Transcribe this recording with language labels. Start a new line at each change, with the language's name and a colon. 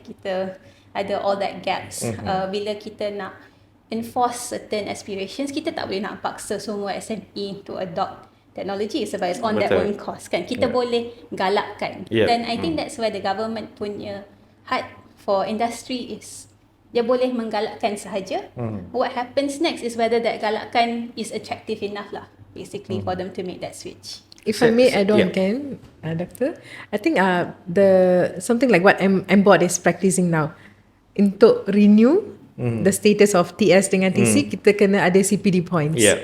Malay: Kita ada
English: all that gaps.
Malay: Bila kita nak
English: enforce certain aspirations,
Malay: kita tak boleh nak paksa semua SME
English: to adopt technology
Malay: sebab
English: it's on their own cost
Malay: kan. Kita boleh galakkan.
English: Dan I think that's where the government punya heart for industry is.
Malay: Dia boleh menggalakkan sahaja.
English: What happens next is whether that galakkan is attractive enough lah, basically, for them to make that switch. If I may add on, Ken, Doctor, I think something like what MBOT is practicing now, untuk renew the status of TS dengan TC,
Malay: kita kena ada
English: CPD points.